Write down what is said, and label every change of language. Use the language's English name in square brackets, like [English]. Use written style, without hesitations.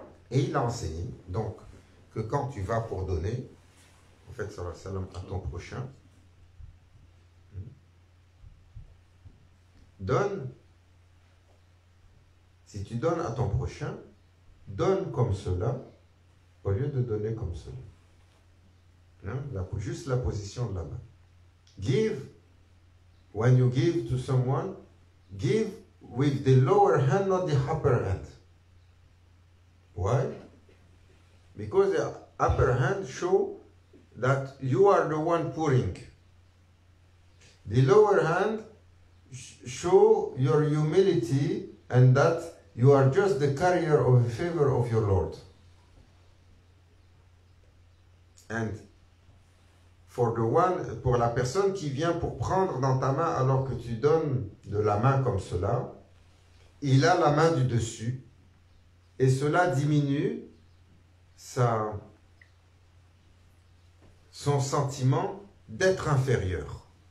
[French] Et il a enseigné donc que quand tu vas pour donner, en fait, [Arabic] sallallahu alayhi wa sallam, [French] à ton prochain, donne. Si tu donnes à ton prochain, donne comme cela, au lieu de donner comme cela. Hein? Juste la position de la main. [English] Give, when you give to someone, give with the lower hand, not the upper hand. Why? Because the upper hand show that you are the one pouring. The lower hand show your humility and that you are just the carrier of the favor of your Lord. [French] And pour la personne qui vient pour prendre dans ta main alors que tu donnes de la main comme cela, il a la main du dessus et cela diminue son sentiment d'être inférieur.